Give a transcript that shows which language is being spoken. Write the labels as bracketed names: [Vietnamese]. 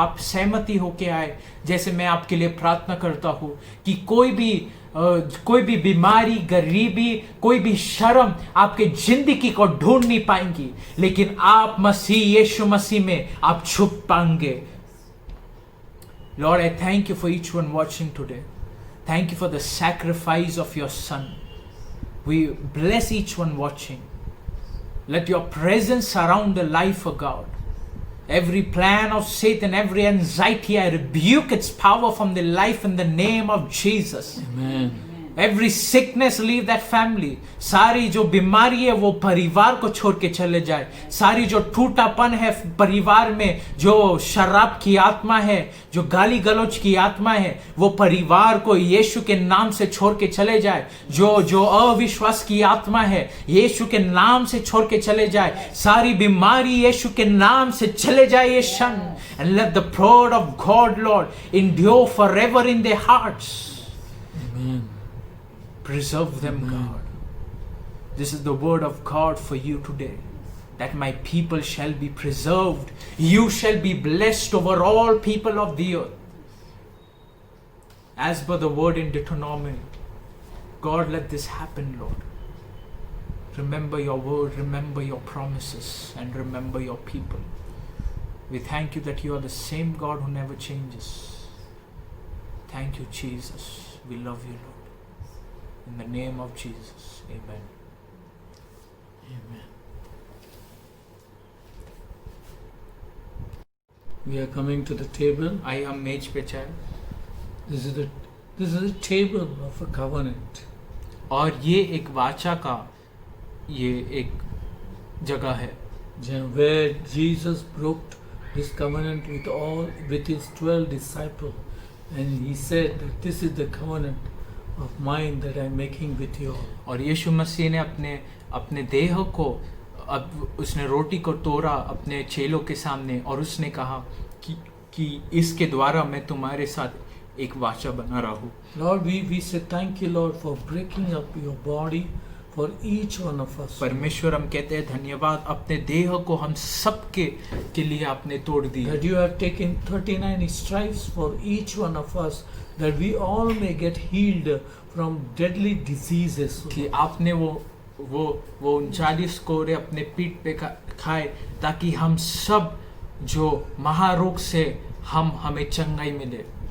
[Hindi] आप सहमति होके आए, जैसे मैं आपके लिए प्रार्थना करता हूँ कि कोई भी बीमारी, गरीबी, कोई भी शर्म आपके जिंदगी को ढूंढ नहीं पाएंगी, लेकिन आप मसीह यीशु मसीह में आप छुप पाएंगे. [English] Lord, I thank you for each one watching today. Thank you for the sacrifice of your Son. We bless each one watching. Let your presence surround the life of God. Every plan of Satan, every anxiety, I rebuke its power from the life in the name of Jesus. Amen. Every sickness leave that family. [Hindi] सारी जो बीमारी है वो परिवार को छोड़ के चले जाए. सारी जो टूटापन है परिवार में, जो शराब की आत्मा है, जो गाली गलौज की आत्मा है, वो परिवार को यीशु के नाम से छोड़ के चले जाए. जो अविश्वास की आत्मा है, यीशु के नाम से छोड़ के चले जाए. सारी बीमारी यीशु के नाम से चले जाए ये क्षण. [English] And let the word of God, Lord, endure forever in their hearts. Amen. Preserve them, God. This is the word of God for you today, that my people shall be preserved. You shall be blessed over all people of the earth. As per the word in Deuteronomy, God, let this happen, Lord. Remember your word, remember your promises, and remember your people. We thank you that you are the same God who never changes. Thank you, Jesus. We love you, Lord. In the name of Jesus, amen. Amen. We are coming to the table. [Hindi] आइए हम मेज पे जाएं. [English] This is the table of a covenant. [Hindi] और ये एक वाचा का ये एक जगह है [English] Where Jesus broke his covenant with his 12 disciples, and he said that this is the covenant of mine that I am making with you all. [Hindi] और यीशु मसीह ने अपने देह को, अब उसने रोटी को तोड़ा अपने चेलों के सामने और उसने कहा कि इसके द्वारा मैं तुम्हारे साथ एक वाचा बना रहा हूँ. [English] Lord, we say thank you, Lord, for breaking up your body for each one of us. [Hindi] परमेश्वर, हम कहते हैं धन्यवाद, अपने देह को हम सबके के लिए आपने तोड़ दिया. [English] That you have taken 39 stripes for each one of us, that we all may get healed from deadly diseases. [Hindi] कि आपने वो 39 कोड़े अपने पीठ पे खाए ताकि हम सब जो महारोग से हमें चंगाई मिले.